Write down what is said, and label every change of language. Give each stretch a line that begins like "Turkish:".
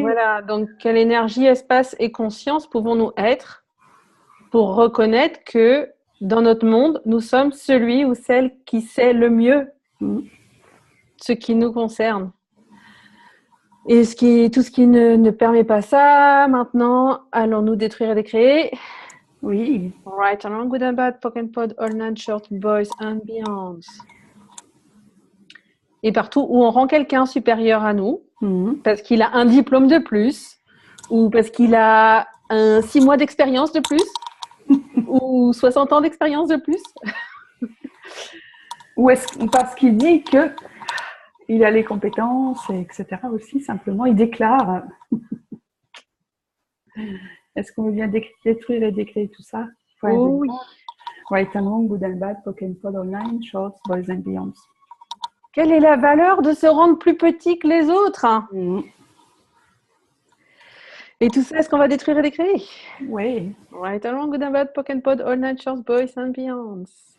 French: Voilà, donc quelle énergie, espace et conscience pouvons-nous être pour reconnaître que dans notre monde, nous sommes celui ou celle qui sait le mieux ce qui nous concerne. Et tout ce qui ne permet pas ça, maintenant, allons-nous détruire et décréer? Oui.
English: Right and wrong, good and bad, poke and pod, all nine, short, boys and beyonds.
French: Et partout où on rend quelqu'un supérieur à nous, parce qu'il a un diplôme de plus, ou parce qu'il a 6 mois d'expérience de plus, ou 60 ans d'expérience de plus. Ou parce qu'il dit qu'il a les compétences, etc. aussi, simplement, il déclare. Est-ce qu'on vient détruire et décréer tout ça? Oui.
English: Right and wrong, good and bad, poke and pod, all nine, shorts, boys and beyonds.
French: Quelle est la valeur de se rendre plus petit que les autres? Et tout ça, est-ce qu'on va détruire et décréer? Oui.
English: Right and wrong, good and bad, poke and pod, all nine, shorts, boys and beyonds.